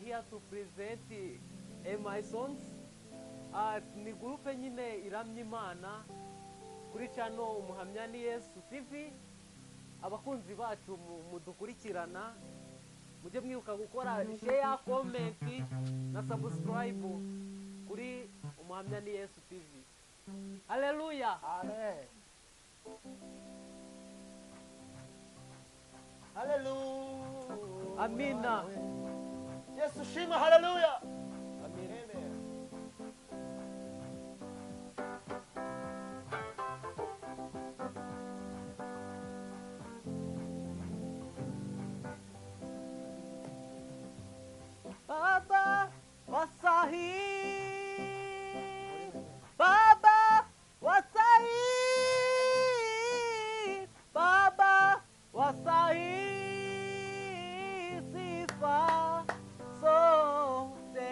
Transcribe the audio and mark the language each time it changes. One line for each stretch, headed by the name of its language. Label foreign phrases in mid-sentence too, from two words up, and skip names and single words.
English: to present my songs.
Kinyarwanda: Ni group nyine iramya Imana kuri channel Umuhamya ni Yesu TV. Abakunzi bacu mudukurikirana mujye mwibuka gukora
English: share, comment
Kinyarwanda: na subscribe kuri Umuhamya ni Yesu TV. Hallelujah. Amen. Hallelujah.
Swahili: Amina. Yesu shima, hallelujah. Amen. Amen. Baba wasahi, Baba wasahi, Baba wasahi, sifa sote.